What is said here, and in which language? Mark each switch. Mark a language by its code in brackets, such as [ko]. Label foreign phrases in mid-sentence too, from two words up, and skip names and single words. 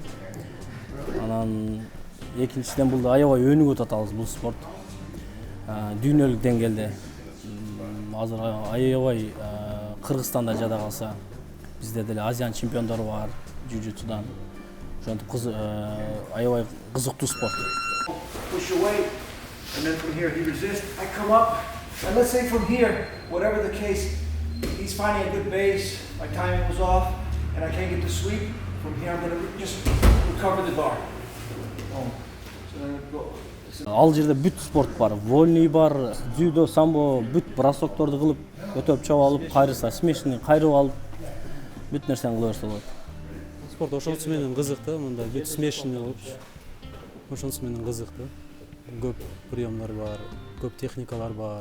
[ky] Анан экинчиден бул аябай өнүгүп атабыз бул спорт. Дүйнөлүк деңгээлде азыр аябай Кыргызстанда жада калса бизде деле Азиан чемпиондору бар джиу-джитсудан. Ошентип аябай кызыктуу спорт. [en] Push away, and then from here he resists. I come up, and let's say from here, whatever the case, he's finding a good base. My timing was off, and I can't get the sweep. From here, I'm gonna just recover the bar. Boom. So then I go. [ky] Ал жерде бүт спорт бар. Вольный бар, дзюдо, самбо, бүт бросокторду кылып, өтөп чап алып, кайрыса, смешный кайрып алып, бүт нерсени кыла берсе болот. Спорт ошонусу менен кызык да, мында бүт смешный болупчу. Ошонусу менен кызык да. Көп приемдар бар, көп техникалар бар.